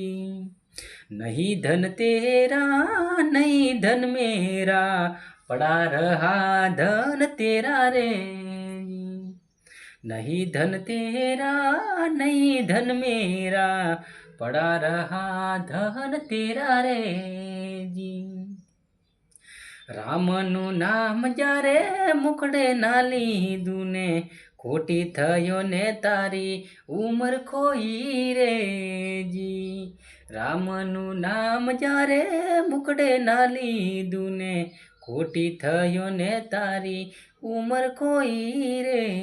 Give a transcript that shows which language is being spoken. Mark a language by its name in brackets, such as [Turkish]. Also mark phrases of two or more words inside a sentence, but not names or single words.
[Hindi] नहीं धन तेरा नहीं धन मेरा पड़ा रहा धन तेरा रे जी। नहीं धन तेरा नहीं धन मेरा पड़ा रहा धन तेरा रे जी। [Gujarati] રામનું નામ જ્યારે મુખડે ના લીધું ને ખોટી થયો ને તારી ઉંમર ખોઈ રે જી। રામનું નામ જ્યારે મુખડે ના લીધું ને ખોટી થયો ને તારી ઉંમર ખોઈ રે।